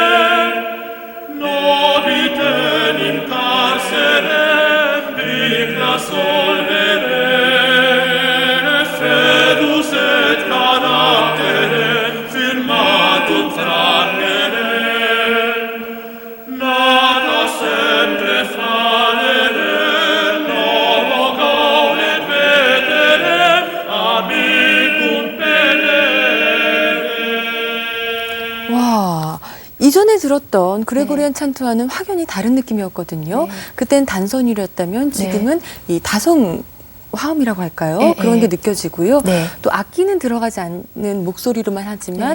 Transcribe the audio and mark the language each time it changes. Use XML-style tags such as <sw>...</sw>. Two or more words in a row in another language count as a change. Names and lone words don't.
<la>novitem in carcerem bricta solvere, fedus et caractere firmatum frangere, nata sempre falere, novo gaudet vetere, amicum pedere.</la> <ko>와, 이전에 들었던 그레고리안 찬트와는 확연히 다른 느낌이었거든요. 네. 그땐 단선율이었다면 지금은 이 다성 화음이라고 할까요? 네, 그런 게 네. 느껴지고요. 네. 또 악기는 들어가지 않는 목소리로만 하지만</ko>